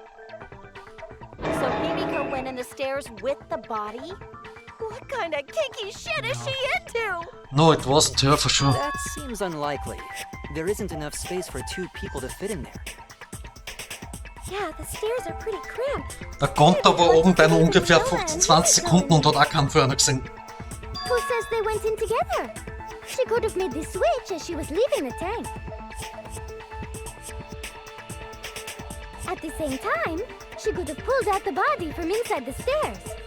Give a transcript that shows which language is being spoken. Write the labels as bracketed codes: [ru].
[en] So Himiko went in the stairs with the body? What kind of kinky shit is she into? No, it wasn't her for sure. That seems unlikely. There isn't enough space for 2 people to fit in there. Yeah, the stairs are pretty cramped. [de] Der Konter war oben bei nur ungefähr 15-20 Sekunden und hat auch keinen vorher gesehen. [en] Who says they went in together? She could have made the switch as she was leaving the tank. At the same time, she could have pulled out the body from inside the stairs.